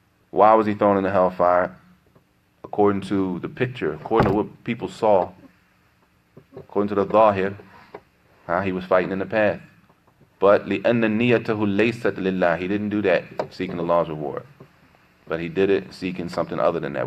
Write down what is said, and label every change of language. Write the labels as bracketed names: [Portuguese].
[English] Why was he thrown in the hellfire? According to the picture, according to what people saw, according to the dhahir, how he was fighting in the path. But [Arabic] لِأَنَّ نِيَّتَهُ لَيْسَتْ لِلَّهِ. [English] He didn't do that seeking Allah's reward. But he did it seeking something other than that.